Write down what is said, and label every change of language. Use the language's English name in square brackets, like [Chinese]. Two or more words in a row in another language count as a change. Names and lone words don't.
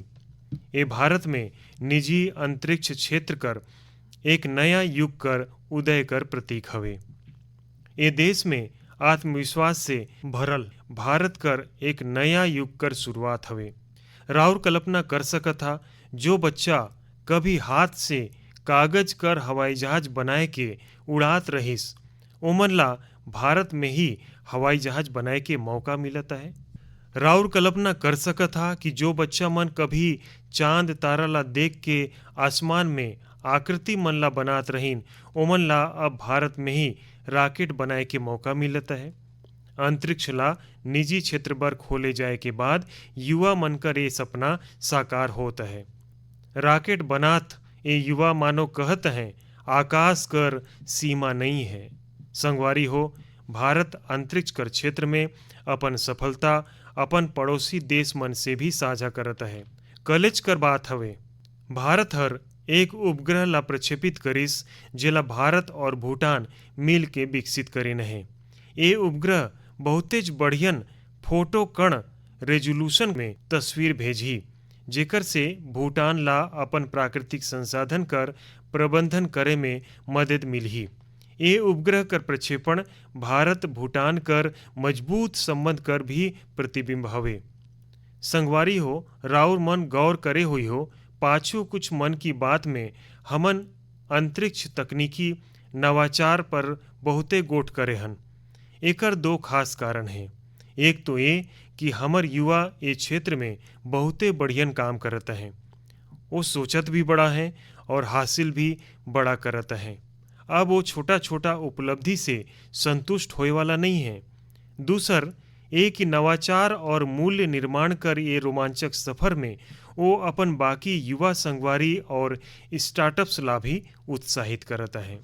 [Chhattisgarhi] ये भारत में निजी अंतरिक्ष क्षेत्र कर एक नया युग कर उदय कर प्रतीक हवे। ये देश में आत्मविश्वास से भरल भारत कर एक नया युग कर शुरुआत हवे। राउर कल्पना कर सकत था, जो बच्चा कभी हाथ से कागज कर हवाई जहाज बनाए के उड़ात रहिस, ओमन ला भारत में ही हवाई जहाज बनाए के मौका मिलता है। राउर कल्पना कर सकत था कि जो बच्चा मन कभी चांद तारा ला देख के आसमान में आकृति मन ला बनात रहीन, ओमन ला अब भारत में ही रॉकेट बनाए के मौका मिलता है। अंतरिक्ष ला निजी क्षेत्र पर खोले जाए के बाद युवा मन कर ये सपना साकार होता है। रॉकेट बनात ये युवा मानो कहत हैं, आकाश कर सीमा नहीं है। संगवारी हो, भारत अंतरिक्ष कर क्षेत्र में अपन सफलता अपन पड़ोसी देश मन से भी साझा करता है। कॉलेज कर बात हवे, भारत हर एक उपग्रह ला प्रक्षेपित करिस जेला भारत और भूटान मिल के विकसित करेन है। ये उपग्रह बहुतेज बढ़ियन फोटो कण रेजोल्यूशन में तस्वीर भेजी, जेकर से भूटान ला अपन प्राकृतिक संसाधन कर प्रबंधन करे में मदद मिलही। ये उपग्रह कर प्रक्षेपण भारत भूटान कर मजबूत संबंध कर भी प्रतिबिंब हवे। संगवारी हो, राउर मन गौर करे हुई हो, पाछू कुछ मन की बात में हमन अंतरिक्ष तकनीकी नवाचार पर बहुते गोठ करे हन। एकर दो खास कारण हैं। एक तो ये कि हमर युवा ये क्षेत्र में बहुते बढ़ियन काम करता है, वो सोचत भी बड़ा है और हासिल भी बड़ा करता है। अब वो छोटा छोटा उपलब्धि से संतुष्ट होए वाला नहीं है। दूसर एक कि नवाचार और मूल्य निर्माण कर ये रोमांचक सफर में वो अपन बाकी युवा संगवारी और स्टार्टअप्स ला भी उत्साहित करता है।